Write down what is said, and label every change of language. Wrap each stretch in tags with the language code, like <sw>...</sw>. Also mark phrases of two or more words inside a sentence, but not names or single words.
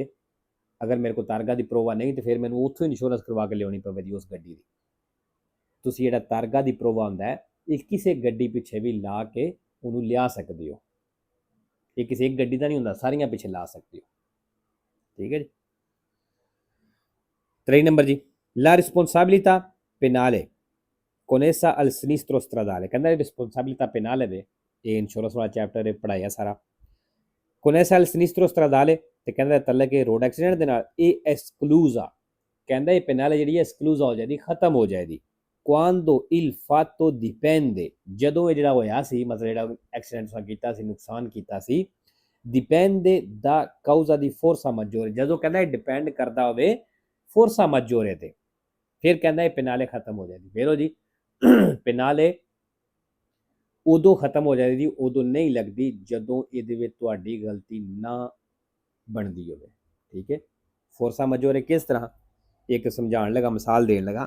<pa>ਅਗਰ ਮੇਰੇ ਕੋਲ</pa> <it>targa di prova</it> <pa>ਨਹੀਂ ਤਾਂ ਫਿਰ ਮੈਨੂੰ ਉੱਥੋਂ ਇੰਸ਼ੋਰੈਂਸ ਕਰਵਾ ਕੇ ਲਿਆਉਣੀ ਪਵੇਗੀ ਉਸ ਗੱਡੀ ਦੀ। ਤੁਸੀਂ ਜਿਹੜਾ</pa> <it>targa di prova</it> <pa>ਹੁੰਦਾ ਹੈ ਇਹ ਕਿਸੇ ਗੱਡੀ ਪਿੱਛੇ ਵੀ ਲਾ ਕੇ ਉਹਨੂੰ ਲਿਆ ਸਕਦੇ ਹੋ। ਇਹ ਕਿਸੇ ਇੱਕ ਗੱਡੀ ਦਾ ਨਹੀਂ ਹੁੰਦਾ, ਸਾਰੀਆਂ ਪਿੱਛੇ ਲਾ ਸਕਦੇ ਹੋ। ਠੀਕ ਹੈ ਜੀ। 3 ਨੰਬਰ ਜੀ,</pa> <it>la responsabilità penale connessa al sinistro stradale,</it> <pa>ਕਹਿੰਦਾ</pa> <it>responsabilità penale</it> <pa>ਦੇ ਇਹ ਇੰਸ਼ੋਰੈਂਸ ਵਾਲਾ ਚੈਪਟਰ ਪੜ੍ਹਾਇਆ ਸਾਰਾ।</pa> <it>connessa al sinistro stradale</it> <pa>ਤੇ ਕਹਿੰਦਾ ਤਲਕ ਇਹ</pa> <en>road accident</en> <pa>ਦੇ ਨਾਲ ਇਹ ਐਕਸਕਲੂਜ਼ਾ, ਕਹਿੰਦਾ ਇਹ ਪੈਨਾਲੇ ਜਿਹੜੀ ਐਕਸਕਲੂਜ਼ਾ ਹੋ ਜਾਏਗੀ, ਖਤਮ ਹੋ ਜਾਏਗੀ।</pa> <it>quando il fatto dipende,</it> <pa>ਜਦੋਂ ਇਹ ਜਿਹੜਾ ਹੋਇਆ ਸੀ, ਮਤਲਬ ਜਿਹੜਾ ਐਕਸੀਡੈਂਟ ਤੁਸੀਂ ਕੀਤਾ ਸੀ, ਨੁਕਸਾਨ ਕੀਤਾ ਸੀ,</pa> <it>dipende da causa di forza maggiore,</it> <pa>ਜਦੋਂ ਕਹਿੰਦਾ ਇਹ ਡਿਪੈਂਡ ਕਰਦਾ ਹੋਵੇ</pa> <it>forza maggiore</it> <pa>ਤੇ, ਫਿਰ ਕਹਿੰਦਾ ਇਹ ਪੈਨਾਲੇ ਖਤਮ ਹੋ ਜਾਏਗੀ। ਵੇਰੋ ਜੀ, ਪੈਨਾਲੇ ਉਦੋਂ ਖਤਮ ਹੋ ਜਾਏਗੀ, ਉਦੋਂ ਨਹੀਂ ਲੱਗਦੀ ਜਦੋਂ ਇਹਦੇ ਵਿੱਚ ਤੁਹਾਡੀ ਗਲਤੀ ਨਾ ਬਣਦੀ ਹੋਵੇ। ਠੀਕ ਹੈ।</pa> <it>forza maggiore</it> <pa>ਕਿਸ ਤਰ੍ਹਾਂ, ਇੱਕ ਸਮਝਾਉਣ ਲੱਗਾ, ਮਿਸਾਲ ਦੇਣ ਲੱਗਾ।</pa>